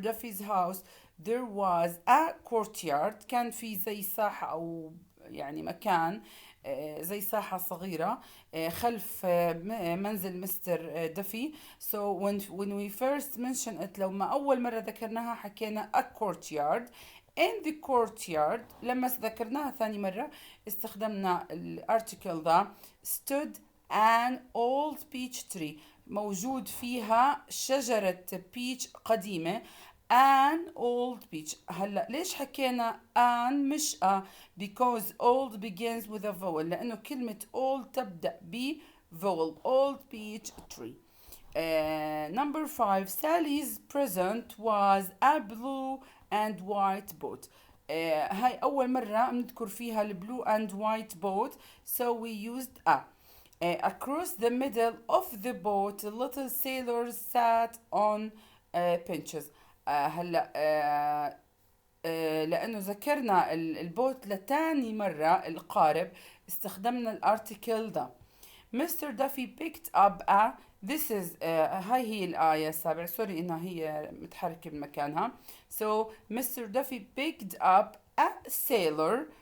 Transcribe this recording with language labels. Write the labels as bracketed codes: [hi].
[en] Duffy's house there was a courtyard. [ar] كان في زي ساحة أو يعني مكان زي ساحة صغيرة خلف منزل مستر دفي. [en] So when we first mentioned it [ar] لو ما أول مرة ذكرناها حكينا [en] a courtyard. In the courtyard [ar] لما ذكرناها ثاني مرة استخدمنا الارتكل ذا. [en] Stood an old peach tree. [ar] موجود فيها شجرة بيتش قديمة. [en] An old peach. [ar] هلا ليش حكينا an مش a؟ [en] because old begins with a vowel، [ar] لأنه كلمة old تبدأ ب vowel. [en] Old peach tree. Number five, Sally's present was a blue and white boat. [ar] هاي أول مرة بنذكر فيها البلو [en] and white boat, so we used a. Across the middle of the boat little sailors sat on benches. [ar] هلا لأنه ذكرنا البوت لتاني مرة القارب استخدمنا الارتكل ده. [en] Mr. Duffy picked up a. This is [ar] هاي هي الآية السابعة، سوري إنها هي متحركة بمكانها. [en] So Mr. Duffy picked up a sailor.